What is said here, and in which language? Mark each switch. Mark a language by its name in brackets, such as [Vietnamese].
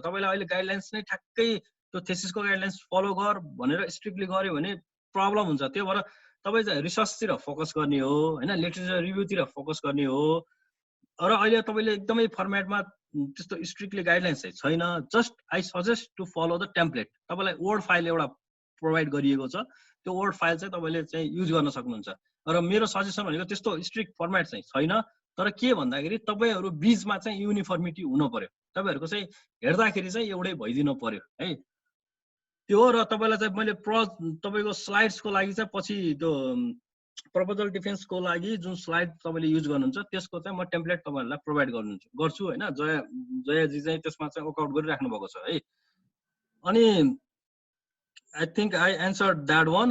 [Nepali] तपाईलाई अहिले गाइडलाइन्स नै ठ्याक्कै त्यो थेसिसको गाइडलाइन्स फलो गर भनेर स्ट्रिक्टली गर्यो भने प्रब्लम हुन्छ। त्यो भएर तपाई चाहिँ रिसर्चतिर फोकस गर्ने हो हैन, लिटरेचर रिभ्यूतिर फोकस गर्ने हो। र अहिले तपाईले एकदमै फर्मेटमा त्यस्तो स्ट्रिक्टली गाइडलाइन्स चाहिँ छैन। [English] Just I suggest to follow the template. [Nepali] तपाईलाई वर्ड फाइल एउटा प्रोभाइड गरिएको छ, त्यो वर्ड फाइल चाहिँ तपाईले चाहिँ युज गर्न सक्नुहुन्छ। र मेरो सजेसन भनेको त्यस्तो स्ट्रिक्ट फर्मेट चाहिँ छैन, तर के भन्दाखेरि तपाईहरु बीचमा चाहिँ युनिफर्मिटी हुन पर्यो, तपाईहरुको चाहिँ हेर्दाखेरि चाहिँ एउटै भइदिनु पर्यो है। त्यो र तपाईलाई चाहिँ मैले तपाईको स्लाइड्सको लागि चाहिँ पछि त्यो प्रपोजल डिफेन्सको लागि जुन स्लाइड तपाईले युज गर्नुहुन्छ त्यसको चाहिँ म टेम्प्लेट तपाईहरुलाई प्रोभाइड गर्छु हैन। जयजी चाहिँ त्यसमा चाहिँ वर्कआउट गरिराख्नु भएको छ है। [English] अनि I think I answered that one.